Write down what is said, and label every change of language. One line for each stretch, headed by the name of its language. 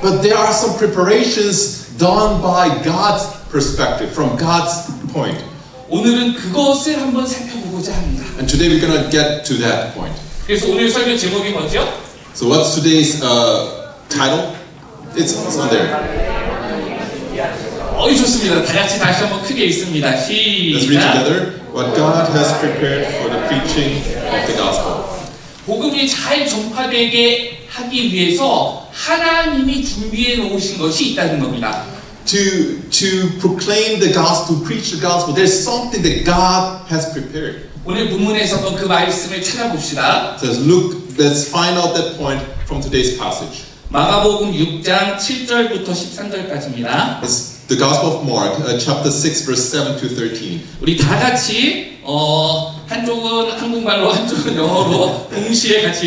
English: But there are some preparations done by God's perspective, from God's point.
Korean: 오늘은 그것을 한번 살펴보고자 합니다.
English: And today we're going to get to that point.
Korean: 그래서 오늘 설교 제목이 뭐죠?
English: So what's today's title? It's on there.
Korean: 좋습니다. 다 같이 다시 한번 크게 읽습니다.
English: Let's read
Korean: 시작.
English: together. What God has prepared for the preaching of the gospel.
Korean: 복음이 잘 전파되게 하기 위해서 하나님이 준비해 놓으신 것이 있다는 겁니다.
English: To proclaim the gospel, to preach the gospel, there's something that God has prepared.
Korean: 오늘 본문에서 한번 그 말씀을 찾아봅시다.
English: It says, look, let's find out that point from today's passage.
Korean: 마가복음 6장 7절부터 13절까지입니다.
English: It's the Gospel of Mark, chapter 6, verse 7 to 13.
Korean: 우리 다 같이 한쪽은 한국말로 한쪽은 영어로 동시에 같이